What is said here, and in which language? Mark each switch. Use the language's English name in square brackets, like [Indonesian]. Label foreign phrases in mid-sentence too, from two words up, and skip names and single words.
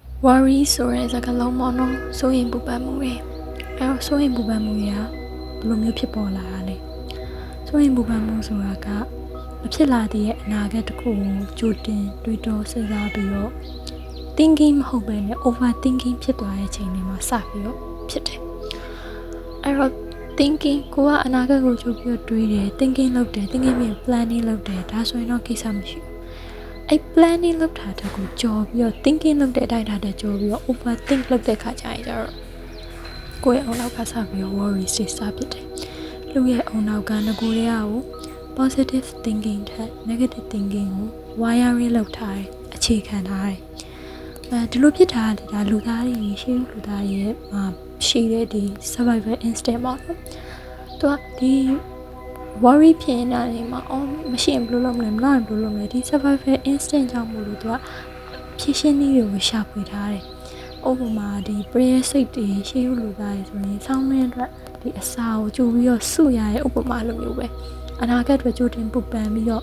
[Burmese] worry ဆိုတဲ့စကားလုံးပေါ့နော်စိုးရင်ပူပန်မှုတွေအဲ့တော့စိုးရင်ပူပန်မှုတွေကဘယ်လိုမျိုးဖြစ်ပေါ်လာတာလဲစိုးရင်ပူပန်မှုဆိုတာကမဖြစ်လာသေးတဲ့အနာဂတ်တစ်ခုကိုကြိုတင် တွေးတောစဉ်းစားပြီးတော့ thinking မဟုတ်ဘဲနဲ့ [English] over thinking [Burmese] ဖြစ်သွားတဲ့အချိန်တွေမှာစပြီးတော့ဖြစ်တယ်အဲ့တော့ thinking ကိုကအနာဂတ်ကိုကြိုပြီး တော့တွေးတယ် thinking လုပ်တယ် thinking ပြီး planning လုပ်တယ်ဒါဆိုရင်တော့ကိစ္စမရှိဘူးအဲ့ planning လုပ်တာတကူကြော်ပြီးတော့ thinking လုပ်တဲ့အတိုင်းတာကြော်ပြီးတော့ overthink လုပ်တဲ့ခါကျရင်ကျတော့ကိုယ့်ရဲ့အုံနောက်ကစပြီးတော့ worry စိတ်စားဖြစ်တယ်လူရဲ့အုံနောက်ကငကိုတွေကကို [English] positive thinking [Burmese] ထက် [English] negative thinking [Burmese] ကို wiring လုပ်ထားတယ်အခြေခံထားတယ်ဒီလိုဖြစ်တာဒါလူသားတွေရှေးလူသားတွေရဲ့ရှိတဲ့ဒီ [English] survival instinct [Burmese] ပေါ့နော်သူကဒီ worry ဖြစ်နေတာနေမှာမရှိရင်ဘယ်လိုလုပ်မလဲမလုပ်ရင်ဘယ်လိုလုပ်မလဲဒီ [English] survival instinct [Burmese] ကြောင့်မို့လို့သူကဖြည့်ရှင်းနည်းတွေကိုရှာဖွေထားတယ်ဥပမာဒီ prayer စိတ်တွေရှေးလူသားတွေဆိုရင်ဆောင်းမင်းအတွက်ဒီအစာကိုကြိုပြီးတော့စုရတဲ့ဥပမာလိုမျိုးပဲအနာဂတ်အတွက်ကြိုတင်ပူပန်ပြီးတော့